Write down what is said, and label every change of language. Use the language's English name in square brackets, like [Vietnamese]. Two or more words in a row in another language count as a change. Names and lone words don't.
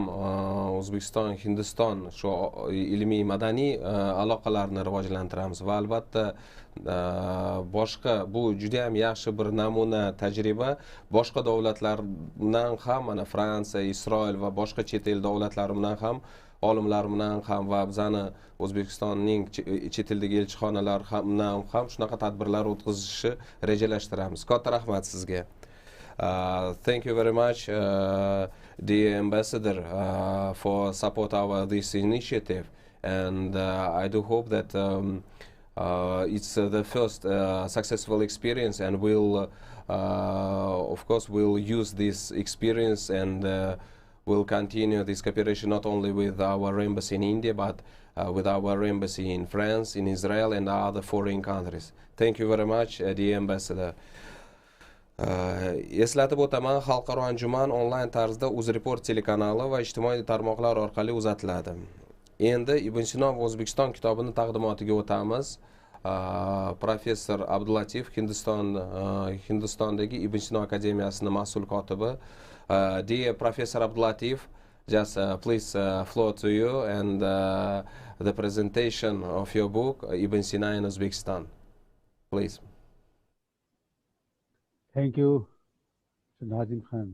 [Uzbek] O'zbekiston Hindiston shu ilmiy madaniy aloqalarni rivojlantiramiz va albatta boshqa bu juda ham yaxshi bir namuna tajriba boshqa davlatlar bilan ham mana Fransiya, Isroil va boshqa chet el davlatlari bilan ham olimlar bilan ham va bizani O'zbekistonning chet eldagi elchixonalar bilan ham shunaqa tadbirlar o'tkazishni rejalashtiramiz. Katta rahmat sizga. [English] Thank you very much, dear ambassador, for support our this initiative, and I do hope that it's the first successful experience, and we'll of course we'll use this experience and we'll continue this cooperation not only with our embassy in India but with our embassy in France, in Israel and other foreign countries. Thank you very much, dear ambassador. [Uzbek] Eslatib o'taman, xalqaro anjuman onlayn tarzda UZREPORT telekanali va ijtimoiy tarmoqlar orqali uzatiladi. Endi Ibn Sino va O'zbekiston kitobini taqdimotiga o'tamiz. Professor Abdulatif Hindistondagi Ibn Sino akademiyasining mas'ul kotibi. [English] Dear Professor Abdulatif, just please floor to you and the presentation of your book Ibn Sino in Uzbekistan. Please. Thank you, Nazim Khan.